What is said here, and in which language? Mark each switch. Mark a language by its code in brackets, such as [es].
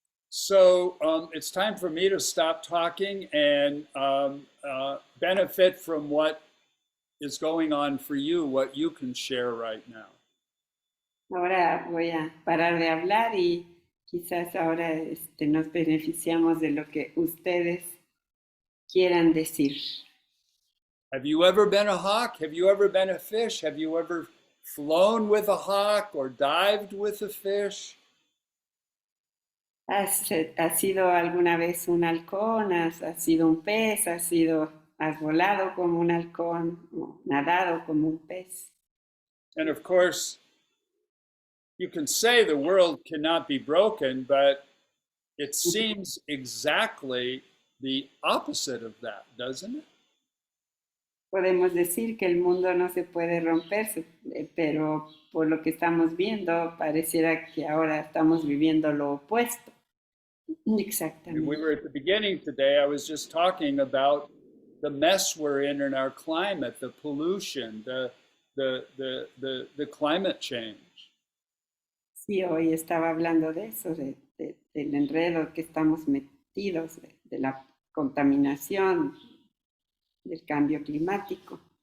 [en] So it's time for me to stop talking and benefit from what is going on for you, what you can share right now. [es] Ahora voy a parar de hablar y quizás ahora nos beneficiamos de lo que ustedes quieran decir. [en] Have you ever been a hawk? Have you ever been a fish? Have you ever flown with a hawk or dived with a fish? [es] ¿Has sido alguna vez un halcón? ¿Has sido un pez? ¿Has volado como un halcón? ¿O nadado como un pez? [en] And of course, you can say the world cannot be broken, but it seems exactly the opposite of that, doesn't it? [es] Podemos decir que el mundo no se puede romper, pero por lo que estamos viendo, pareciera que ahora estamos viviendo lo opuesto. [en] We [es] Exactamente. [en] were at the beginning today, I was just talking about the mess we're in our climate, the pollution, the climate change. [es] Sí, hoy estaba hablando de eso, del enredo que estamos metidos, de la contaminación, del cambio climático.